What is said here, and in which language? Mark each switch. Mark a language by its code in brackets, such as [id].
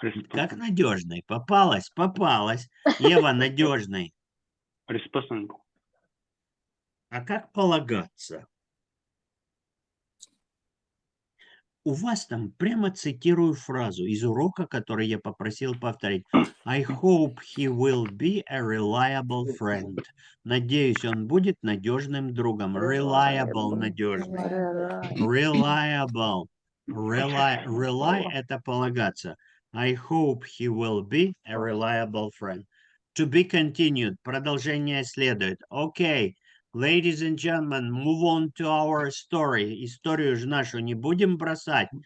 [ru] Как надежный? Попалась. Ева, надежный. [en] Responsible. [ru] А как полагаться? У вас там прямо цитирую фразу из урока, который я попросил повторить. [en] I hope he will be a reliable friend. [ru] Надеюсь, он будет надежным другом. [en] Reliable, [ru] надежный. [en] Reliable. [ru] Rely – это полагаться. [en] I hope he will be a reliable friend. To be continued. [ru] Продолжение следует. [en] Okay. Ladies and gentlemen, move on to our story. [ru] Историю же нашу не будем бросать.